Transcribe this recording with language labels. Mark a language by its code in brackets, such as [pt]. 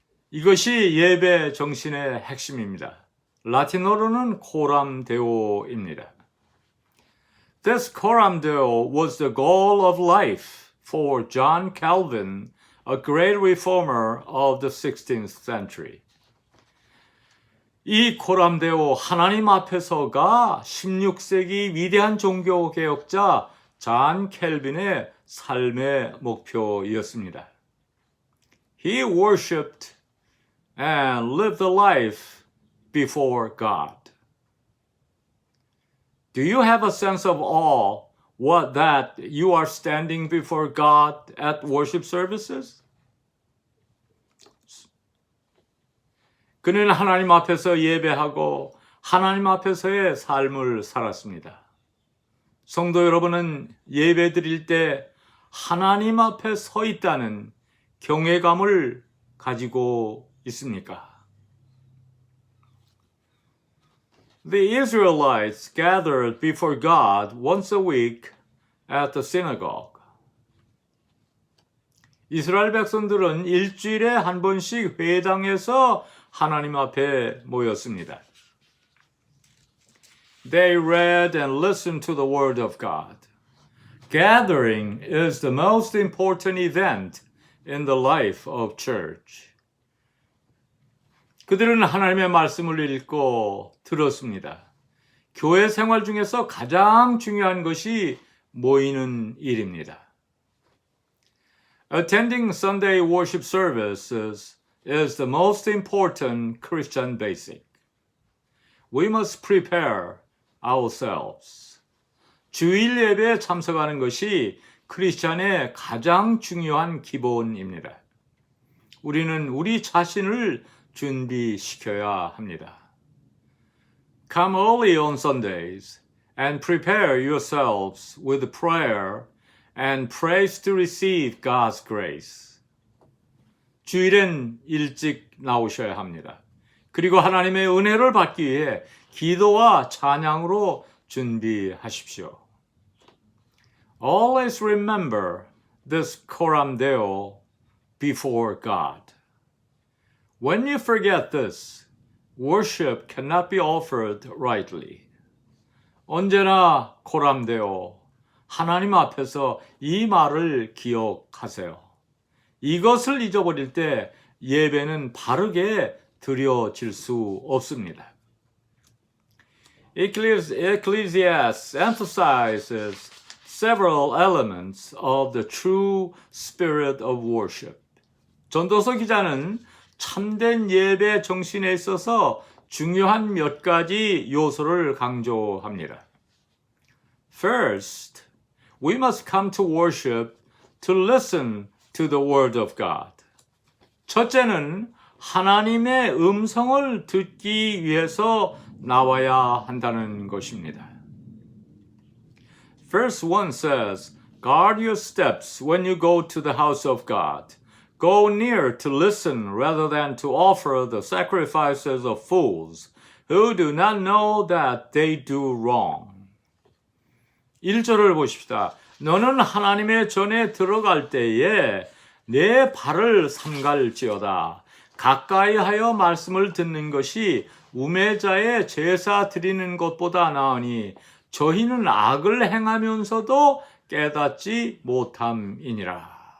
[ko] 이것이 예배 정신의 핵심입니다. 라틴어로는 coram deo입니다. [en] This coram deo was the goal of life for John Calvin, a great reformer of the 16th century. [ko] 이 coram deo 하나님 앞에서가 16세기 위대한 종교 개혁자 존 켈빈의 삶의 목표였습니다. [en] He worshipped and lived a life before God. Do you have a sense of awe that you are standing before God at worship services? [ko] 그는 하나님 앞에서 예배하고 하나님 앞에서의 삶을 살았습니다. 성도 여러분은 예배 드릴 때 하나님 앞에 서 있다는 경외감을 가지고 있습니까? [en] The Israelites gathered before God once a week at the synagogue. [ko] 이스라엘 백성들은 일주일에 한 번씩 회당에서 하나님 앞에 모였습니다. [en] They read and listened to the word of God. Gathering is the most important event in the life of church. [ko] 그들은 하나님의 말씀을 읽고 들었습니다. 교회 생활 중에서 가장 중요한 것이 모이는 일입니다. [en] Attending Sunday worship services is the most important Christian basic. We must prepare ourselves. [ko] 주일 예배에 참석하는 것이 크리스찬의 가장 중요한 기본입니다. 우리는 우리 자신을 준비시켜야 합니다. [en] Come early on Sundays and prepare yourselves with prayer and praise to receive God's grace. [ko] 주일엔 일찍 나오셔야 합니다. 그리고 하나님의 은혜를 받기 위해 기도와 찬양으로 준비하십시오. [en] Always remember this coram deo before God. When you forget this, worship cannot be offered rightly. [ko] 언제나 coram deo, 하나님 앞에서 이 말을 기억하세요. 이것을 잊어버릴 때 예배는 바르게 드려질 수 없습니다. [en] Ecclesiastes emphasizes several elements of the true spirit of worship. [ko] 전도서 기자는 참된 예배 정신에 있어서 중요한 몇 가지 요소를 강조합니다. [en] First, we must come to worship to listen to the word of God. [ko] 첫째는 하나님의 음성을 듣기 위해서 나와야 한다는 것입니다. [en] Verse 1 says, Guard your steps when you go to the house of God. Go near to listen rather than to offer the sacrifices of fools who do not know that they do wrong. [ko] 1절을 보십시다. 너는 하나님의 전에 들어갈 때에 내 발을 삼갈지어다. 가까이 하여 말씀을 듣는 것이 우매자의 제사 드리는 것보다 나으니 저희는 악을 행하면서도 깨닫지 못함이니라.